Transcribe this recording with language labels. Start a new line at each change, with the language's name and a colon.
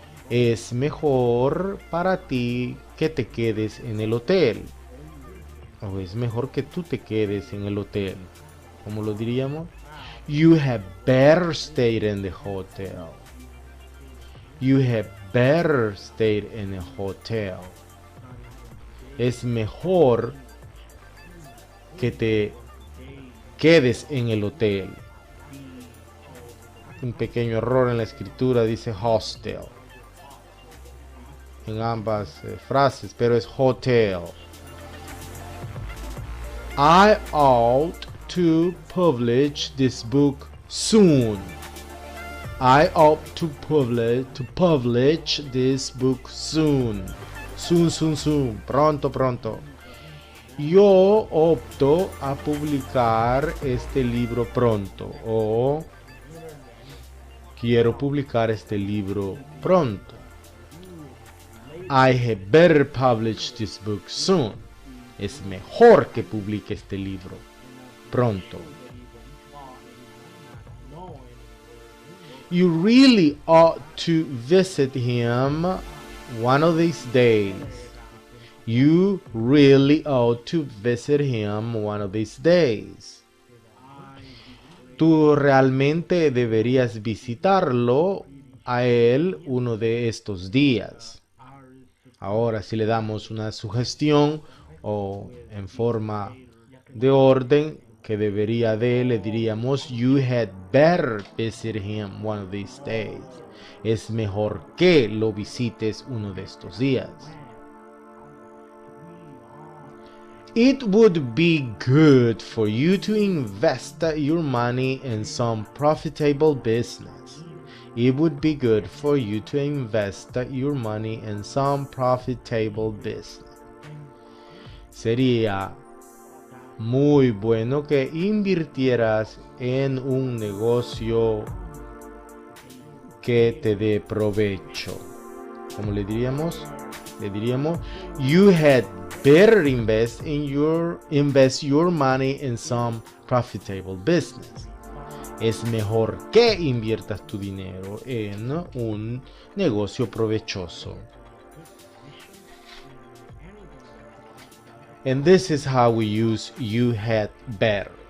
Spanish: Es mejor para ti que te quedes en el hotel. O es mejor que tú te quedes en el hotel. ¿Cómo lo diríamos?
English: You have better stayed in the hotel. You have better stayed in a hotel.
Spanish: Es mejor que te quedes en el hotel. Un pequeño error en la escritura, dice hostel en ambas frases, pero es hotel.
English: I ought to publish this book soon. I ought to publish this book soon.
Spanish: Soon. Pronto. Yo opto a publicar este libro pronto. O quiero publicar este libro pronto.
English: I had better publish this book soon.
Spanish: Es mejor que publique este libro pronto.
English: You really ought to visit him one of these days. You really ought to visit him one of these days.
Spanish: Tú realmente deberías visitarlo a él uno de estos días. Ahora, si le damos una sugestión o en forma de orden que debería de, le diríamos,
English: you had better visit him one of these days.
Spanish: Es mejor que lo visites uno de estos días.
English: It would be good for you to invest your money in some profitable business. It would be good for you to invest your money in some profitable business.
Spanish: Sería muy bueno que invirtieras en un negocio que te dé provecho. ¿Cómo le diríamos? Le diríamos,
English: you had better invest your money in some profitable business.
Spanish: Es mejor que inviertas tu dinero en un negocio provechoso.
English: And this is how we use you had better.